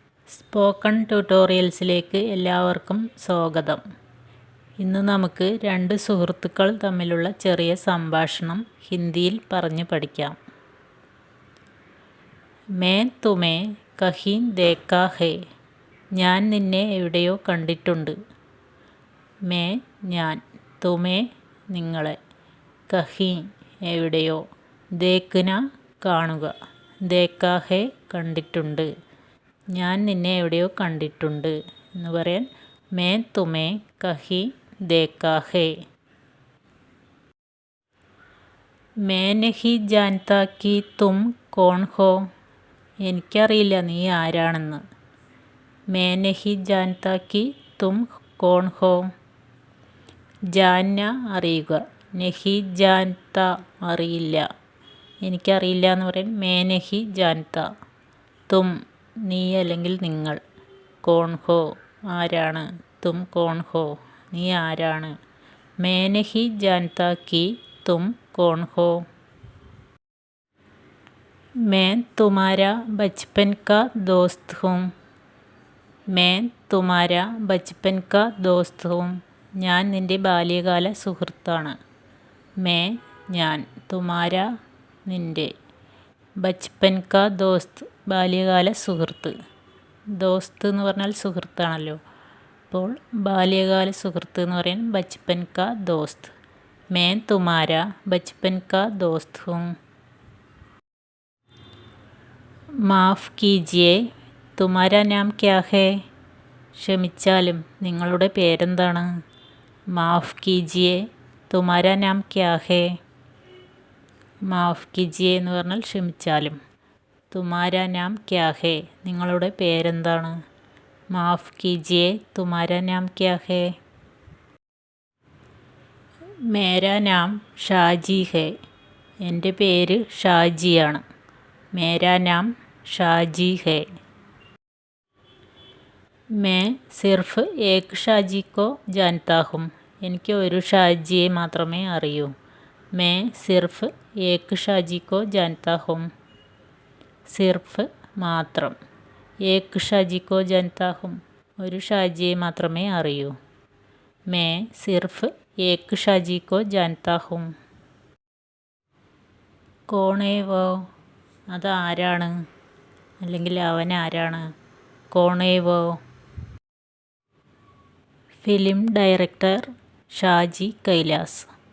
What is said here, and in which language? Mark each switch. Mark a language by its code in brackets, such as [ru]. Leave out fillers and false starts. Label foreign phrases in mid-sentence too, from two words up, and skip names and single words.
[ml] സ്പോക്കൺ ട്യൂട്ടോറിയൽസിലേക്ക് എല്ലാവർക്കും സ്വാഗതം. ഇന്ന് നമുക്ക് രണ്ട് സുഹൃത്തുക്കൾ തമ്മിലുള്ള ചെറിയ സംഭാഷണം ഹിന്ദിയിൽ പറഞ്ഞു പഠിക്കാം. [hi] मैं तुम्हें कहीं देखा है. [ml] ഞാൻ നിന്നെ എവിടെയോ കണ്ടിട്ടുണ്ട്. मैं ഞാൻ, തുമേ നിങ്ങളെ, കഹീ എവിടെയോ, ദേഖ്ന കാണുക, [hi] देखा है [ml] കണ്ടിട്ടുണ്ട്. ഞാൻ നിന്നെ എവിടെയോ കണ്ടിട്ടുണ്ട് എന്ന് പറയാൻ [hi] मैं तुम्हें कहीं देखा है. मैं नहीं जानता कि तुम कौन हो. [ml] എനിക്കറിയില്ല നീ ആരാണെന്ന്. [hi] मैं नहीं जानता कि तुम कौन हो. [ml] ജാന്ന അറിയുക, [hi] नहीं जानता [ml] അറിയില്ല, എനിക്കറിയില്ല എന്ന് പറയാൻ [hi] मैं नहीं जानता. [ml] തും നീ അല്ലെങ്കിൽ നിങ്ങൾ, [hi] कौन हो [ml] ആരാണ്, [hi] तुम कौन हो [ml] നീ ആരാണ്. [hi] मैं नहीं जानता कि तुम कौन हो. मैं तुम्हारा बचपन का दोस्त हूँ. मैं तुम्हारा बचपन का दोस्त हूँ. [ml] ഞാൻ നിൻ്റെ ബാല്യകാല സുഹൃത്താണ്. मैं ഞാൻ, തുമാര നിൻ്റെ, [hi] बचपन का दोस्त [ml] ബാല്യകാല സുഹൃത്ത്. ദോസ്ത് എന്ന് പറഞ്ഞാൽ സുഹൃത്താണല്ലോ, അപ്പോൾ ബാല്യകാല സുഹൃത്ത് എന്ന് പറയാൻ [hi] बचपन का दोस्त. मैं तुम्हारा बचपन का दोस्त हूँ. माफ़ कीजिए, तुम्हारा नाम क्या है. [ml] ക്ഷമിച്ചാലും നിങ്ങളുടെ പേരെന്താണ്. [hi] माफ़ कीजिए, तुम्हारा नाम क्या है. माफ़ कीजिए [ml] എന്ന് പറഞ്ഞാൽ ക്ഷമിച്ചാലും. [hi] तुम्हारा नाम क्या है [ml] നിങ്ങളുടെ പേരെന്താണ്. [hi] माफ़ कीजिए, तुम्हारा नाम क्या है. मेरा नाम ഷാജി है. [ml] എൻ്റെ പേര് ഷാജിയാണ്. [hi] मेरा नाम ഷാജി है. मैं सिर्फ एक ഷാജി को जानता हूँ. [ml] എനിക്ക് ഒരു ഷാജിയെ മാത്രമേ അറിയൂ. [hi] मैं सिर्फ एक ഷാജി को जानता हूँ. [ml] സിർഫ് മാത്രം, [hi] एक ഷാജി को जानता हूँ [ml] ഒരു ഷാജിയെ മാത്രമേ അറിയൂ. [hi] मैं सिर्फ एक ഷാജി को जानता हूँ. कौन है वो, [ml] അതാരാണ് അല്ലെങ്കിൽ അവൻ ആരാണ്. [hi] कौन है वो. [en] film director [hi] ഷാജി കൈലാസ്.